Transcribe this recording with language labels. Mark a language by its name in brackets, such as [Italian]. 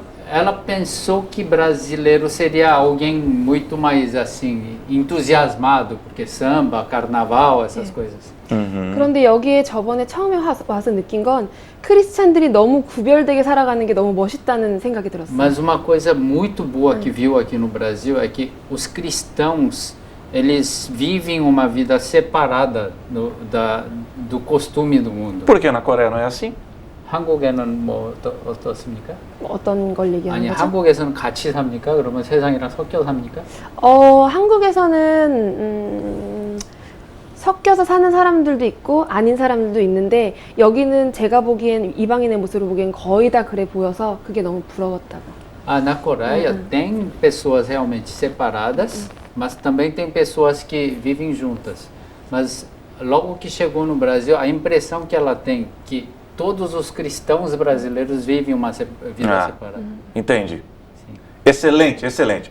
[Portuguese] Ela pensou que brasileiro seria alguém muito mais assim entusiasmado, porque samba, carnaval, essas coisas. [Korean] 그런데 여기에 저번에 처음에 와서 느낀 건 크리스찬들이 너무 구별되게 살아가는 게 너무 멋있다는 생각이 들었어요. [Portuguese] Mas uma coisa muito boa que viu aqui no Brasil é que os cristãos eles vivem uma vida separada do costume do mundo. Porque na Coreia não é assim? [Korean] 한국에는 뭐 어떻습니까? 어떤 걸 얘기하는 아니 거죠? 한국에서는 같이 삽니까? 그러면 세상이랑 섞여 삽니까? 한국에서는 섞여서 사는 사람들도 있고 아닌 사람들도 있는데 여기는 제가 보기엔 이방인의 모습을 보기엔 거의 다 그래 보여서 그게 너무 부러웠다고. [Portuguese] Na Coreia tem pessoas realmente separadas, mas também tem pessoas que vivem juntas. Mas logo que chegou no Brasil, a impressão que ela tem que todos os cristãos brasileiros vivem uma vida separada. Entendi. Sim. Excelente, excelente.